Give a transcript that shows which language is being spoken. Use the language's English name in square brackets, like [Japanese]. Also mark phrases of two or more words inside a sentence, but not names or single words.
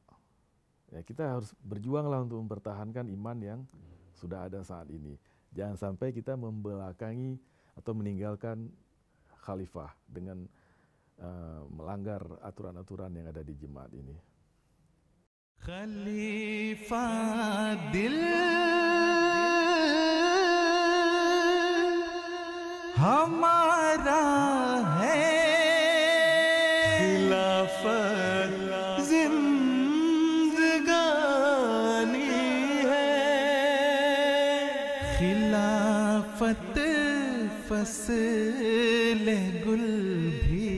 [Indonesian] Ya, kita harus berjuanglah untuk mempertahankan iman yang sudah ada saat ini. Jangan sampai kita membelakangi atau meninggalkan khalifah dengan melanggar aturan-aturan yang ada di jemaat ini. [Urdu] خلیفہ دل ہمارا ہے، خلافت زندگانی ہے، خلافت فصل گل